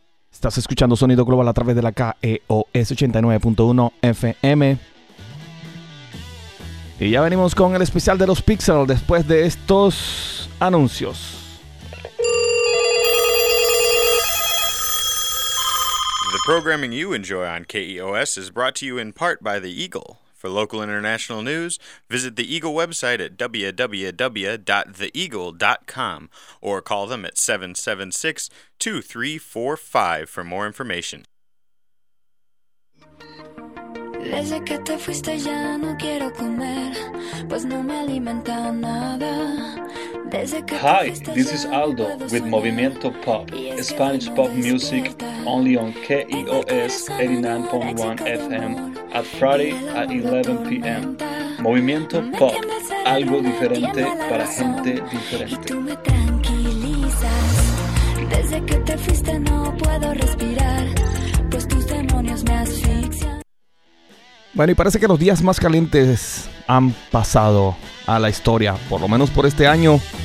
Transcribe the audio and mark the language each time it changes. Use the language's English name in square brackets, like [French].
[Spanish] Estás escuchando Sonido Global a través de la KEOS 89.1 FM. Y ya venimos con el especial de los Pixels después de estos anuncios. [English] The programming you enjoy on KEOS is brought to you in part by The Eagle. For local international news, visit the Eagle website at www.theeagle.com or call them at 776-2345 for more information. [Spanish] Desde que te fuiste ya no quiero comer, pues no me alimenta nada. [English] Hi, this is Aldo with Movimiento Pop, Spanish pop music only on KEOS 89.1 FM at Friday at 11 p.m. [Spanish] Movimiento Pop, algo diferente para gente diferente. Y tú me tranquilizas, desde que te fuiste no puedo respirar, pues tus demonios me asfixian. Bueno, y parece que los días más calientes han pasado a la historia, por lo menos por este año.